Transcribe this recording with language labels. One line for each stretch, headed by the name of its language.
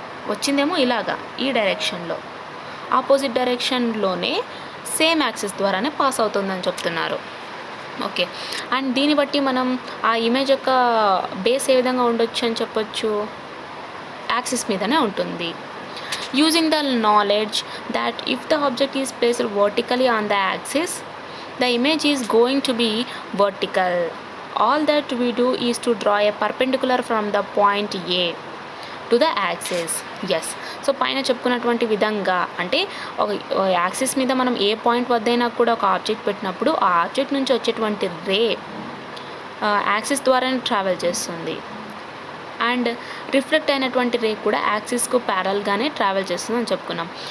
Telugu: వచ్చిందేమో ఇలాగా ఈ డైరెక్షన్లో, ఆపోజిట్ డైరెక్షన్లోనే సేమ్ యాక్సిస్ ద్వారానే పాస్ అవుతుందని చెప్తున్నారు. ఓకే, అండ్ దీన్ని బట్టి మనం ఆ ఇమేజ్ యొక్క బేస్ ఏ విధంగా ఉండొచ్చు అని చెప్పొచ్చు, యాక్సిస్ మీదనే ఉంటుంది.
English: Using the knowledge that if the object is placed vertically on the axis, the image is going to be vertical. All that we do is to draw a perpendicular from the point A to the axis.
Telugu: Yes, so పైన చెప్పుకున్నటువంటి విధంగా అంటే ఒక axis మీద మనం ఏ point వద్దైనా కూడా ఒక object పెట్టినప్పుడు ఆ ఆబ్జెక్ట్ నుంచి వచ్చేటువంటి రే యాక్సిస్ ద్వారానే ట్రావెల్ చేస్తుంది. అండ్ రిఫ్లెక్ట్ అయినటువంటి రే కూడా యాక్సిస్కు ప్యారల్గానే ట్రావెల్ చేస్తుంది అని చెప్పుకున్నాం.